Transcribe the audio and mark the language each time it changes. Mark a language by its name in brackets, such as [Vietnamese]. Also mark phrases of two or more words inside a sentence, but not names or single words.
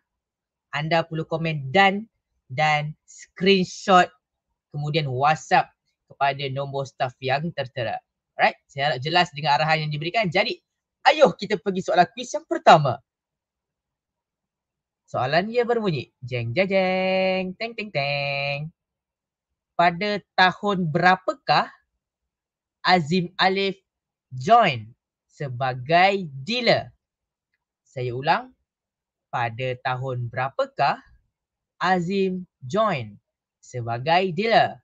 [Malay] Anda perlu komen dan screenshot kemudian WhatsApp kepada nombor staf yang tertera. Alright, saya harap jelas dengan arahan yang diberikan. Jadi, ayo kita pergi soalan kuis yang pertama. Soalan dia berbunyi, jeng jeng jeng, teng teng teng. Pada tahun berapakah Azim Alif join sebagai dealer? Saya ulang, pada tahun berapakah Azim join sebagai dealer?